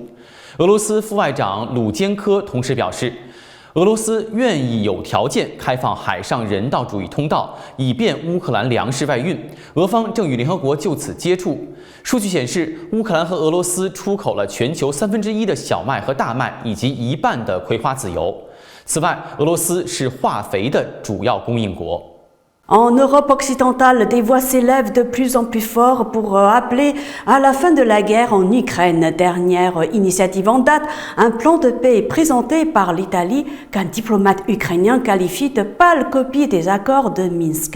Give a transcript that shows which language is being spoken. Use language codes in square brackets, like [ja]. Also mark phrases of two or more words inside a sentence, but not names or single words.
[zh] 俄罗斯副外长鲁坚科同时表示，俄罗斯愿意有条件开放海上人道主义通道，以便乌克兰粮食外运。俄方正与联合国就此接触。数据显示，乌克兰和俄罗斯出口了全球1/3的小麦和大麦，以及1半的葵花籽油。此外，俄罗斯是化肥的主要供应国。 [fr] En Europe occidentale, des voix s'élèvent de plus en plus fort pour appeler à la fin de la guerre en Ukraine. Dernière initiative en date, un plan de paix est présenté par l'Italie qu'un diplomate ukrainien qualifie de pâle copie des accords de Minsk.